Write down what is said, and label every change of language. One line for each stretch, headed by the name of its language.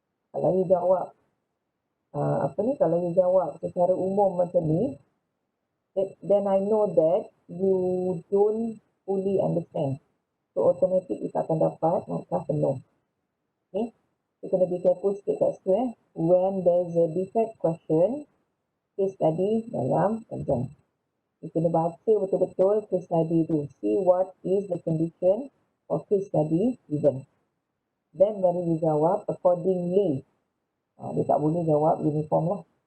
Malay: Kalau you jawab kalau you jawab secara umum macam ni,
English: then I know that you don't fully understand.
Malay: So automatic you tak akan dapat markah penuh.
English: Okay, you kena be careful sikit
Malay: kat situ
English: when there's a defect question case study dalam exam.
Malay: You kena baca betul-betul case study tu.
English: See what is the condition of case study given.
Malay: Then baru you jawab accordingly. Dia tak boleh jawab uniform lah.